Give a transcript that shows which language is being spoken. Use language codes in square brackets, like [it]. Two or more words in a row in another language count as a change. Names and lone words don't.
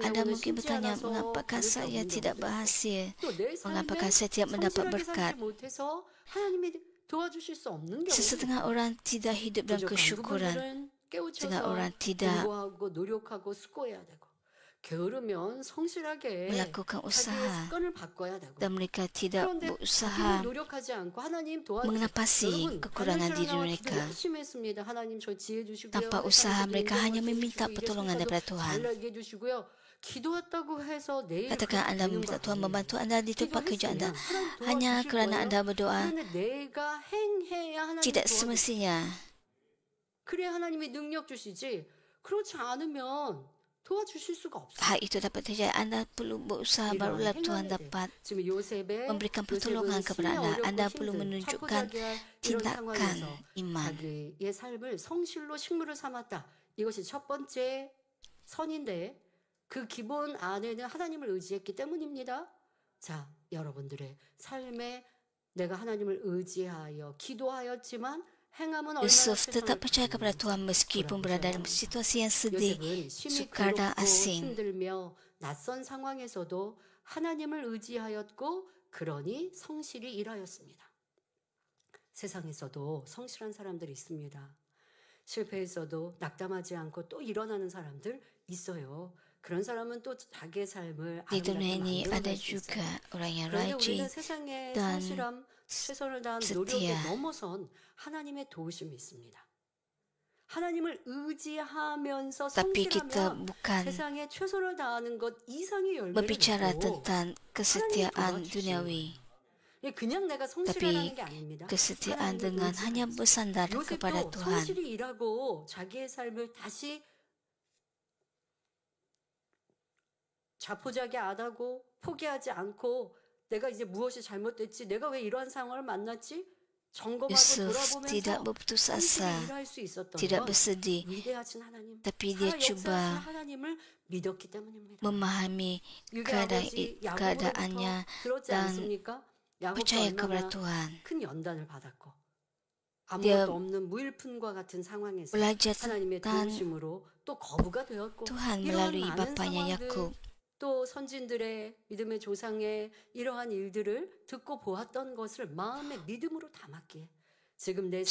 [ms] Anda [ko] 경우는 [ms] mungkin [ko] 심지 [ms] bertanya, [ko] 않아서 [ms] mengapakah [ko] 받을 게 [ms] saya [ko] 없는 [ms] tidak [ko] 경우도 있고 [ms] berhasil? [ko] 또 내 [ms] Mengapakah [ko] 삶에 [ms] saya tidak mendapat [ko] 성실하게 [ms] berkat? [ko] 살지 못해서 하나님이 도와주실 수 없는 경우도 있고 [ms] Sesetengah orang tidak hidup dalam [ko] 부족한 [ms] kesyukuran. [ko] 부분들은 [ms] Setengah [ko] 깨우쳐서 [ms] orang tidak [ko] 공부하고 노력하고 수고해야 되고 게으르면 성실하게 [ms] melakukan [ko] 자기의 [ms] usaha [ko] 습관을 바꿔야 되고 [ms] dan mereka tidak [ko] 그런데 [ms] berusaha [ko] 자기는 노력하지 않고 하나님 도와주세요. [ms] mengatasi [ko] 여러분 [ms] kekurangan diri [ko] 반열실하나와 기도 [ms] mereka. [ko] 열심히 했습니다. 하나님 저 지혜 주시고요. [ms] Tanpa usaha mereka hanya meminta pertolongan daripada Tuhan. [ko] 잘 나게 해주시고요. 기도했다고 해서 내일 [ms] Katakan anda meminta Tuhan membantu anda di tempat kerja anda. Hanya [ko] 도와주실 [ms] kerana [ko] 거예요. [ms] anda berdoa, [ko] 그런데 내가 행해야 하나님 [ms] tidak [ko] 도와주실 [ms] semestinya. [ko] 그래야 하나님이 능력 주시지. 그렇지 않으면 도와주실 수가 없어요. [ms] Hal itu dapat terjadi. Anda perlu berusaha, [ko] 이런 [ms] barulah [ko] 행함에 [ms] Tuhan [ko] 대해. [ms] dapat [ko] 지금 요셉의 [ms] memberikan pertolongan kepada anda. Anda perlu menunjukkan tindakan iman. [ko] 자기의 삶을 성실로 식물을 삼았다. 이것이 첫 번째 선인데 그 기본 안에는 하나님을 의지했기 때문입니다. 자, 여러분들의 삶에 내가 하나님을 의지하여 기도하였지만 행함은 얼마나 [ms] Yusuf [ko] 최선을 [ms] tetap percaya kepada [ko] 다했는지 [ms] Tuhan meskipun berada dalam [ko] 돌아보세요. [ms] situasi yang sedih, [ko] 요셉은 심히 [ms] sukar dan [ko] 괴롭고 [ms] asing. [ko] 힘들며 낯선 상황에서도 하나님을 의지하였고 그러니 성실히 일하였습니다. 세상에서도 성실한 사람들이 있습니다. 실패했어도 낙담하지 않고 또 일어나는 사람들 있어요. 그런 사람은 또 자기의 삶을 [ms] Di dunia [ko] 아름답게 [ms] ini ada [ko] 만들어갈 수 [ms] juga [ko] 있어요. [ms] orang yang [ko] 그런데 [ms] rajin [ko] 우리는 세상의 [ms] dan [ko] 성실함, 최선을 다한 노력에 [ms] setia. [ko] 넘어선 하나님의 도우심이 있습니다. 하나님을 의지하면서 [ms] Tapi kita [ko] 성실하면 [ms] bukan [ko] 세상에 최선을 다하는 것 이상의 열매를 [ms] berbicara [ko] 맺고 [ms] tentang kesetiaan duniawi, [ko] 그냥 내가 성실하라는 게 아닙니다. [ms] kesetiaan [ko] 하나님을 [ms] dengan hanya [ko] 의지하면서. [ms] bersandar kepada [ko] 요셉도 [ms] Tuhan. [ko] 성실히 일하고 자기의 삶을 다시 자포자기 안 하고 포기하지 않고 내가 이제 무엇이 잘못됐지, 내가 왜 이러한 상황을 만났지 점검하고 [ms] Yusuf tidak [ko] 돌아보면서 [ms] berputus [ko] 성실히 [ms] asa, [ko] 일할 수 있었던 [ms] tidak [ko] 건 [ms] bersedih, [ko] 위대하신 하나님, [ms] tapi dia [ko] 살아 역사하신 [ms] cuba [ko] 하나님을 믿었기 때문입니다. [ms] memahami [ko] 유대 아버지 [ms] keadaannya [ko] 야곱으로부터 들었지 [ms] dan [ko] 않습니까? 야곱도 [ms] percaya kepada [ko] 얼마나 [ms] Tuhan. [ko] 큰 연단을 받았고 [ms] Dia [ko] 아무것도 없는 무일푼과 같은 상황에서 [ms] Belajar [ko] 하나님의 [ms] tentang [ko] 도우심으로 또 거부가 되었고 [ms] Tuhan [ko] 이러한 [ms] melalui [ko] 많은 [ms] bapanya [ko] 상황들 [ms] Yakub. [ko] 또 선진들의 믿음의 조상의 이러한 일들을 듣고 보았던 것을 마음의 믿음으로 담았기에 지금 내